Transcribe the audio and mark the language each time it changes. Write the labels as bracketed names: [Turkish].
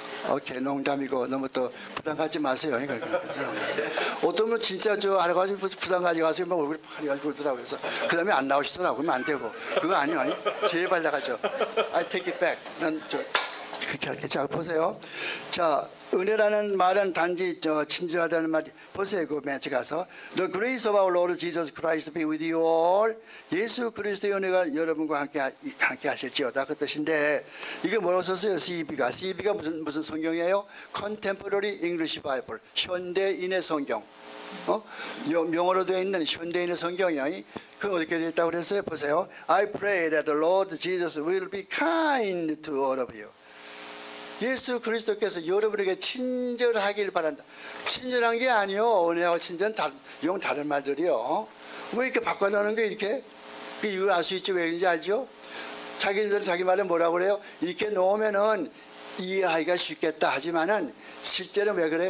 [Korean] 오케이, 농담이고 너무 또 부담 갖지 마세요. 어떤 분 진짜 알아가지고 부담 가지고 막 얼굴이 파래가지고 그러더라고요. 그래서 그 다음에 안 나오시더라고요. 그러면 안 되고. 그거 아니요. 제발 나가죠. [English] I take it back. [Korean] 그렇게 할게. 자, 보세요. 자, 은혜라는 말은 단지 친절하다는 말이 보세요. 그 멘트 가서 [English] The grace of our Lord Jesus Christ be with you all. [Korean] 예수 그리스도의 은혜가 여러분과 함께 하실지어다 그 뜻인데 이게 뭐라고 썼어요? CEB가 무슨 성경이에요? [English] Contemporary English Bible. [Korean] 현대인의 성경. 명어로 되어 있는 현대인의 성경이요. 그건 어떻게 되어 있다고 그랬어요? 보세요. [English] I pray that the Lord Jesus will be kind to all of you. [Korean] 예수 그리스도께서 여러분에게 친절하길 바란다. 친절한 게 아니요. 은혜하고 친절은 영 다른 말들이요. 왜 이렇게 바꿔놓는 게 이렇게? 그 이유를 알 수 있지. 왜 그런지 알죠? 자기들은 자기 말에 뭐라고 그래요? 이렇게 놓으면은 이해하기가 쉽겠다 하지만은 실제는 왜 그래요?